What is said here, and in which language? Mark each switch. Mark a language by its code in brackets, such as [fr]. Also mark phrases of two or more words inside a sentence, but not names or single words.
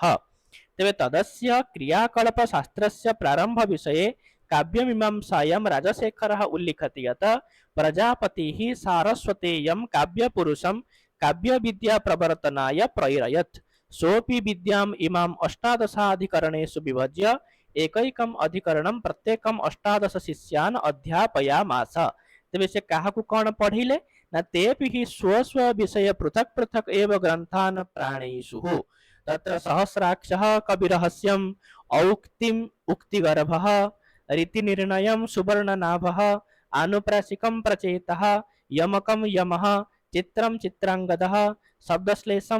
[sa] तेबे तदस्य क्रियाकल्प शास्त्रस्य प्रारंभ विषये काव्यमीमांसायां राजशेखरः उल्लिखति यत् प्रजापतिः सारस्वतेयं काव्यपुरुषं काव्यविद्या प्रवर्तनाय प्रैरयत् सोऽपि विद्याम् इमाम् अष्टादशाधिकरणेषु विभज्य एकैकम् अधिकरणं प्रत्येकम् अष्टादश शिष्यान् अध्यापयामास। [or] ତେବେ ସେ କାହାକୁ କୋନ ପଢ଼ିଲେ ନା ତେପି ହି ସ୍ୱ ସ୍ୱ ବିଷୟ ପୃଥକ ପୃଥକ [sa] एव ग्रंथान् प्राणेषु तत्र सहस्राक्षः कविरहस्यम् औक्तिम् उक्तिगर्भः रीतिनिर्णयं सुवर्णनाभः आनुप्रासिकं प्रचेतः यमकं यमः चित्रं चित्रांगदः शब्दश्लेषं